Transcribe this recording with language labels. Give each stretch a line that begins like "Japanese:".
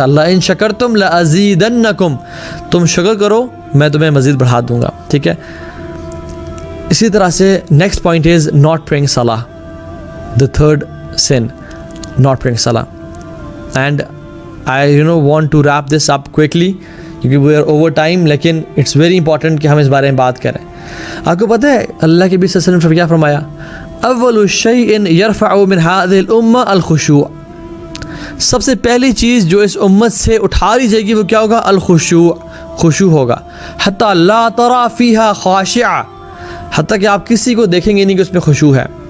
Arabic: اللہ ان شکرتم لازیدنکم,
Urdu: تم شکر کرو میں تمہیں مزید بڑھا دوں گا. ٹھیک ہے. اسی طرح سے
English: Next point is not praying salah, the third sin, not praying salah. And I want to wrap this up quickly کیونکہ we are over time, لیکن it's very important
Urdu: کہ ہم اس بارے میں بات کریں. آپ کو پتہ ہے اللہ کے نبی صلی اللہ علیہ وسلم نے کیا فرمایا,
Arabic: اول شیء یرفع من هذه الامہ الخشوع,
Urdu: سب سے پہلی چیز جو اس امت سے اٹھا لی جائے گی وہ کیا ہوگا, الخشوع, خشوع ہوگا.
Arabic: حتی لا ترى فیها خاشعہ,
Urdu: حتیٰ کہ آپ کسی کو دیکھیں گے نہیں کہ اس میں خشوع ہے.